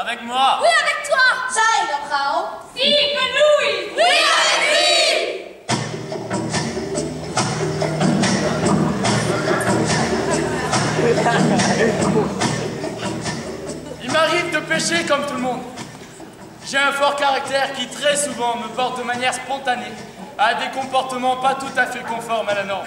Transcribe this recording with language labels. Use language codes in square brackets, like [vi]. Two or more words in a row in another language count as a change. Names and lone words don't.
[fr] moi. Oui, avec toi. [th] ใช่กับเขา [it] Si, con lui! [fr] Oui avec lui Il m'arrive de pécher comme tout le monde. J'ai un fort caractère qui très souvent me porte de manière spontanée à des comportements pas tout à fait conformes à la norme.